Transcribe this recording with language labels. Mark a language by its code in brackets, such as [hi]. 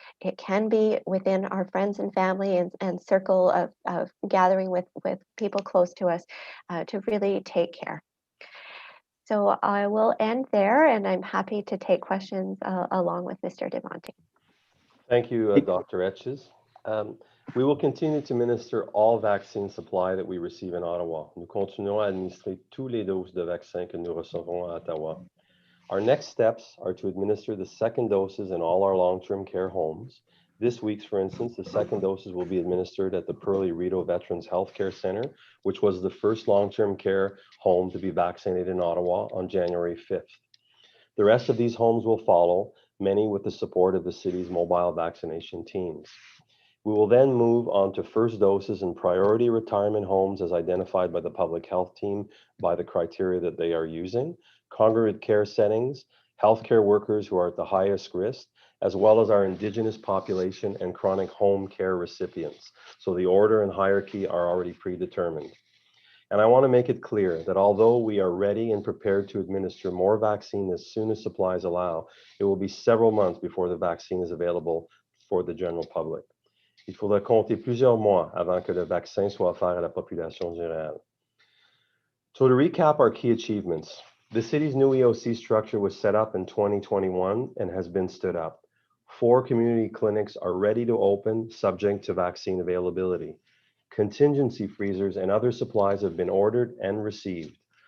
[en] It can be within our friends and family and circle of gathering with people close to us to really take care. So I will end there, and I'm happy to take questions along with Mr. DeMonte. Thank you, Dr. Etches. We will continue to minister all vaccine supply that we receive in Ottawa. [fr] Nous continuons à administrer tous les doses de vaccins que nous recevons à Ottawa. [en] Our next steps are to administer the second doses in all our long-term care homes, This week, for instance, the second doses will be administered at the Pearly Rideau Veterans Healthcare Center, which was the first long-term care home to be vaccinated in Ottawa on January 5th. The rest of these homes will follow, many with the support of the city's mobile vaccination teams. We will then move on to first doses in priority retirement homes as identified by the public health team by the criteria that they are using, congregate care settings, healthcare workers who are at the highest risk, as well as our Indigenous population and chronic home care recipients. So the order and hierarchy are already predetermined. And I want to make it clear that although we are ready and prepared to administer more vaccine as soon as supplies allow, it will be several months before the vaccine is available for the general public. [fr] Il faudra compter plusieurs mois avant que le vaccin soit offert à la population générale. [en] So to recap our key achievements, the city's new EOC structure was set up in 2021 and has been stood up. 4 community clinics are ready to open, subject to vaccine availability. Contingency freezers and other supplies have been ordered and received.